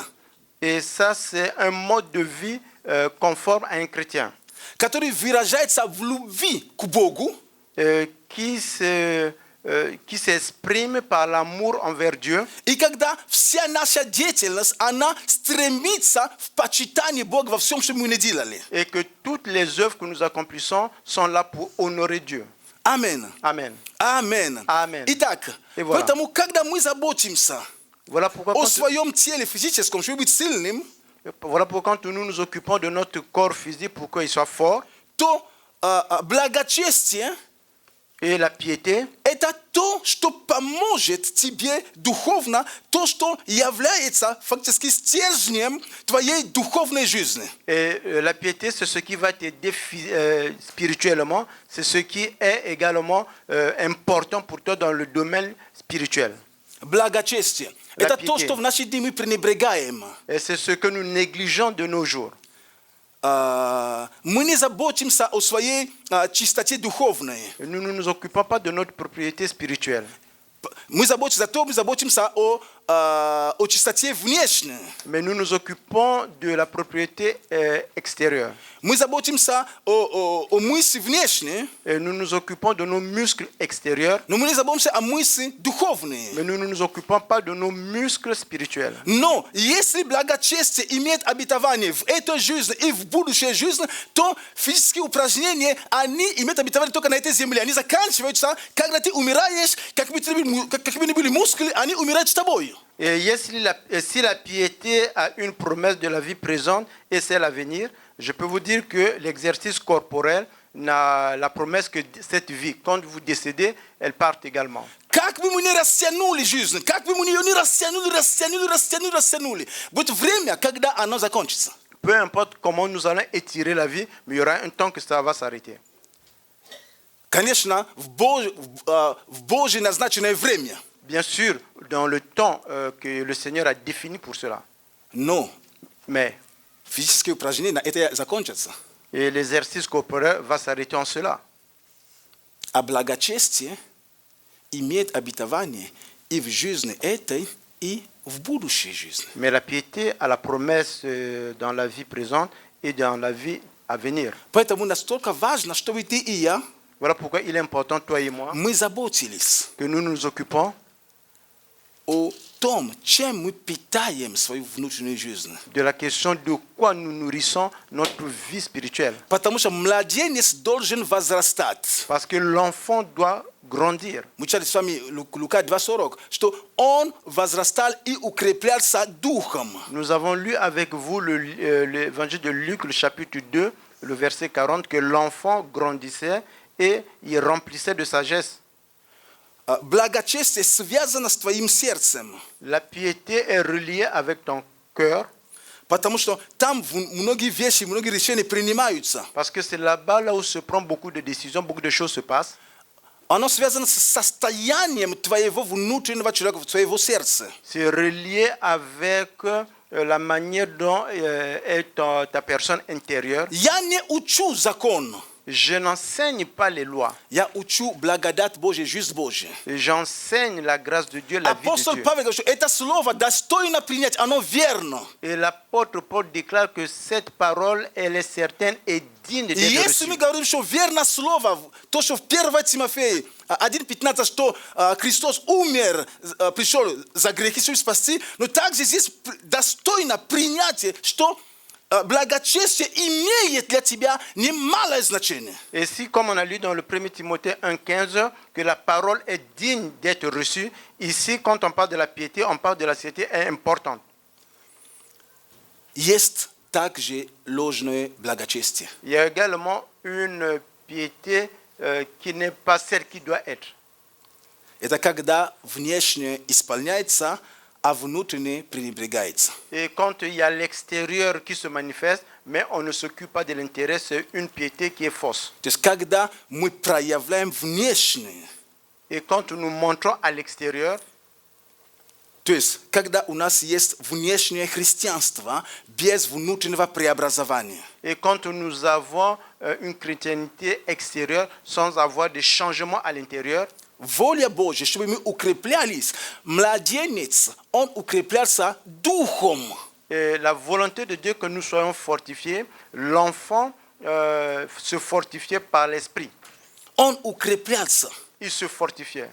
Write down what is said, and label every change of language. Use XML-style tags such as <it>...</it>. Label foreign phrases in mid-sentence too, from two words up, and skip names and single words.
<fr>Et ça, c'est un mode de vie conforme à un chrétien.</fr> <ru>Который выражается в любви к Богу,</ru> <fr>qui s'exprime par l'amour envers Dieu.</fr> <ru>И когда вся наша деятельность, она стремится в почитание Бога во всем, что мы не делали.</ru> <fr>Et que toutes les œuvres que nous accomplissons sont là pour honorer Dieu.</fr> <ru>Амен.</ru> <fr>Amen.</fr> <ru>Амен.</ru> <fr>Amen.</fr> <ru>Итак,</ru> <fr>voilà.</fr> <ru>Поэтому, когда мы заботимся</ru> <fr>Voilà pourquoi</fr> <ru>о своем теле физическом, чтобы быть сильным,</ru> <fr>quand nous nous occupons de notre corps physique pour qu'il soit fort,</fr> <ru>то благочестие</ru> <fr>et la piété,</fr> <ru>это то, что поможет тебе духовно, то, что является фактически стержнем твоей духовной жизни.</ru> <fr>Et la piété, c'est ce qui va t'aider spirituellement, c'est ce qui est également important pour toi dans le domaine spirituel.</fr> <ru>Благочестие. Это то, что в наши дни мы пренебрегаем.</ru> <fr>Et c'est ce que nous négligeons de nos jours.</fr> <ru>Мы не заботимся о своей чистоте духовной.</ru> <fr>Nous ne nous occupons pas de notre propriété spirituelle.</fr> <ru>Мы заботимся о чистоте внешней.</ru> <fr>Mais nous nous occupons de la propriété extérieure.</fr> <ru>Мы заботимся о мысли внешней.</ru> <fr>Et nous nous occupons de nos muscles extérieurs.</fr> <ru>Но мы не заботимся о мысли духовной.</ru> <fr>Mais nous ne nous occupons pas de nos muscles spirituels.</fr> <ru>Но если благочестие имеет обетование в этой жизни и в будущей жизни, то физические упражнения, они имеют обетование только на этой земле. Они заканчиваются, когда ты умираешь, как бы ни были мускулы, они умирают с тобой.</ru> <fr>Et si la piété a une promesse de la vie présente et celle à venir, je peux vous dire que l'exercice corporel n'a la promesse que cette vie, quand vous décédez, elle part également.</fr> <ru>Как бы мы ни растянули жизнь, как бы мы ее ни растянули, будет время, когда оно закончится.</ru> <fr>Peu importe comment nous allons étirer la vie, mais il y aura un temps que ça va s'arrêter.</fr> <ru>Конечно, в Божье назначенное время.</ru> <fr>Bien sûr, dans le temps que le Seigneur a défini pour cela.</fr> <ru>Но</ru> <fr>Mais</fr> <ru>физические упражнения на это закончатся.</ru> <fr>et l'exercice corporel va s'arrêter en cela.</fr> <ru>А благочестие имеет обетование и в жизни этой, и в будущей жизни.</ru> <fr>Mais la piété a la promesse dans la vie présente et dans la vie à venir.</fr> <ru>Поэтому настолько важно, чтобы ты и я,</ru> <fr>Voilà pourquoi il est important, toi et moi,</fr> <ru>мы заботились</ru> <fr>que nous nous occupons</fr> <ru>о том, чем мы питаем свою внутреннюю жизнь.</ru> <fr>de la question de quoi nous nourrissons notre vie spirituelle.</fr> <ru>Потому что младенец должен возрастать.</ru> <fr>Parce que l'enfant doit grandir.</fr> <ru>Мы читали с вами Лука 2:40, что он возрастал и укреплялся духом.</ru> <fr>Nous avons lu avec vous l'évangile de Luc, le chapitre 2, le verset 40, que l'enfant grandissait et il remplissait de sagesse.</fr> <ru>Благочестие связано с твоим сердцем.</ru> <fr>La piété est reliée avec ton cœur,</fr> <ru>Потому что там многие вещи, многие решения принимаются.</ru> <fr>parce que c'est là-bas là où se prend beaucoup de décisions, beaucoup de choses se passent.</fr> <ru>Оно связано с состоянием твоего внутреннего человека, твоего сердца.</ru> <fr>C'est relié avec la manière dont est ta personne intérieure.</fr> <ru>Я не учу закон.</ru> <fr>Je n'enseigne pas les lois.</fr> <ru>Я учу благодать Божия, жизнь Божия.</ru> <fr>J'enseigne la grâce de Dieu, la vie de</fr> <ru>Апостол</ru> <fr>Dieu.</fr> <ru>Павел говорит, что это слово достойно принять, оно верно.</ru> <fr>Et l'apôtre Paul déclare que cette parole, elle est certaine et digne</fr> <ru>И</ru> <fr>d'être</fr> <ru>если мы</ru> <fr>reçue.</fr> <ru>говорим, что верно слово, то, что в 1 Тимофея 1:15, что Христос умер, пришел за грехи, чтобы спасти, но также здесь достойно принятие, что благочестие имеет для тебя немалое значение.</ru> <fr>Et si, comme on a lu dans le 1 Timothée 1,15, que la parole est digne d'être reçue, ici, quand on parle de la piété, on parle de la piété importante.</fr> <ru>Есть также ложное благочестие.</ru> <fr>Il y a également une piété qui n'est pas celle qui doit être.</fr> <ru>Это когда внешнее исполняется, а внутреннее пренебрегается.</ru> <fr>Et quand il y a l'extérieur qui se manifeste, mais on ne s'occupe pas de l'intérieur, c'est une piété qui est fausse.</fr> <ru>То есть когда мы проявляем внешнее,</ru> <fr>Et quand nous montrons à l'extérieur,</fr> <ru>то есть когда у нас есть внешнее христианство без внутреннего преобразования.</ru> <fr>et quand nous avons une chrétienté extérieure sans avoir de changement à l'intérieur,</fr> <ru>Воля Божья, чтобы мы укреплялись. Младенец, он укреплялся духом.</ru> <fr>et la volonté de Dieu que nous soyons fortifiés, l'enfant se fortifiait par l'esprit.</fr> <ru>Он укреплялся.</ru> <fr>Il se fortifiait.</fr>